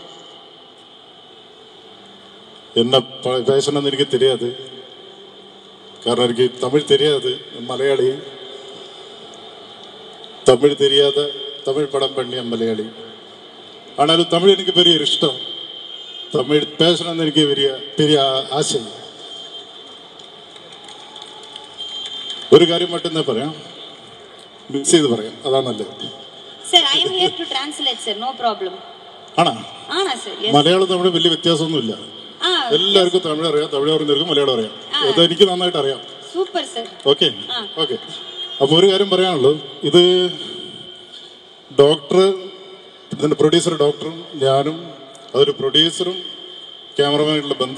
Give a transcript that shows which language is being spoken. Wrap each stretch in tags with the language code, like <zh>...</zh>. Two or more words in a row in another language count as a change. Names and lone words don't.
<ta>என்ன பேசணும்னு எனக்கு தெரியாது, காரணம் எனக்கு தமிழ் தெரியாது, மலையாளி. தமிழ் தெரியாத தமிழ் படம் பண்ணிய மலையாளி. ஆனாலும் தமிழ் எனக்கு பெரிய இஷ்டம். தமிழ் பேசணும்னு எனக்கு பெரிய ஆசை.</ta> <ml>ഒരു കാര്യം மட்டும்தான் പറയാം, മിക്സ് ചെയ്ത് പറയാം, അതാണ് നല്ലത്.</ml> <en>Sir, I am here to translate, sir. No problem.</en> <ml>ആണോ? ആണോ sir? Yes. മലയാളം തമിഴ് വലിയ വ്യത്യാസമൊന്നുമില്ല. എല്ലാവർക്കും തമിഴ് അറിയാം, തമിഴ് അറിയുന്നവർക്കും മലയാളം അറിയാം. അത് എനിക്ക് നന്നായിട്ട് അറിയാം. സൂപ്പർ സർ. ഓക്കെ ഓക്കെ. അപ്പോൾ ഒരു കാര്യം പറയാനുള്ളൂ, ഇത് ഡോക്ടർ, ഇതിൻ്റെ പ്രൊഡ്യൂസർ ഡോക്ടറും ഞാനും, അതൊരു പ്രൊഡ്യൂസറും ക്യാമറമാനായിട്ടുള്ള ബന്ധമല്ല.</ml>